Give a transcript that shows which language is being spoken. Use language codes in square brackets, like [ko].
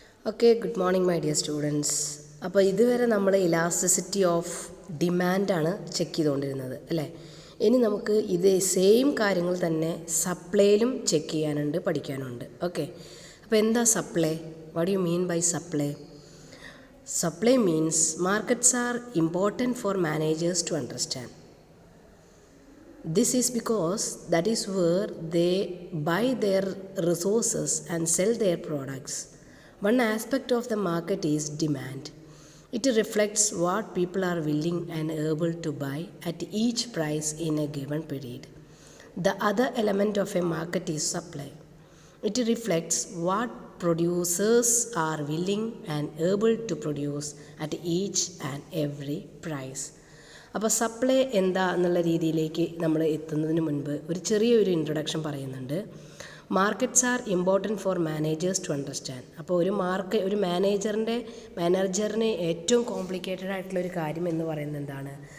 [en] Okay, good morning my dear students. [ml] അപ്പോൾ ഇതുവരെ നമ്മൾ ഇലാസ്റ്റിസിറ്റി ഓഫ് ഡിമാൻഡാണ് ചെക്ക് ചെയ്തുകൊണ്ടിരുന്നത് അല്ലേ. ഇനി നമുക്ക് ഇത് സെയിം കാര്യങ്ങൾ തന്നെ സപ്ലൈയിലും ചെക്ക് ചെയ്യാനുണ്ട്, പഠിക്കാനുണ്ട്. ഓക്കെ, അപ്പോൾ എന്താ supply? [en] What you mean by supply? Supply means markets are important for managers to understand. This is because that is where they buy their resources and sell their products. One aspect of the market is demand. It reflects what people are willing and able to buy at each price in a given period. The other element of a market is supply. It reflects what producers are willing and able to produce at each and every price. [ml] അപ്പോൾ supply എന്താ എന്നുള്ള രീതിയിലേക്ക് നമ്മൾ എത്തുന്നതിന് മുൻപ് ഒരു ചെറിയൊരു introduction പറയുന്നുണ്ട്. [en] Markets are important for managers to understand. [ml] അപ്പോൾ ഒരു മാനേജറിന് ഏറ്റവും കോംപ്ലിക്കേറ്റഡ് ആയിട്ടുള്ളൊരു കാര്യം എന്ന് പറയുന്നത് എന്താണ്?